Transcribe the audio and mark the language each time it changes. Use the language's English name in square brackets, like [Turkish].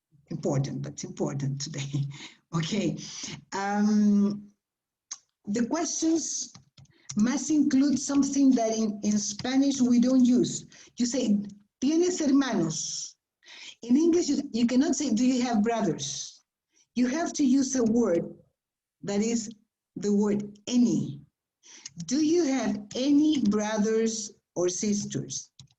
[English] Important, that's important today. Okay. The questions must include something that in Spanish we don't use. You say, [Spanish] ¿tienes hermanos? [English] In English, you cannot say, do you have brothers? You have to use a word that is the word any. Do you have any brothers or sisters?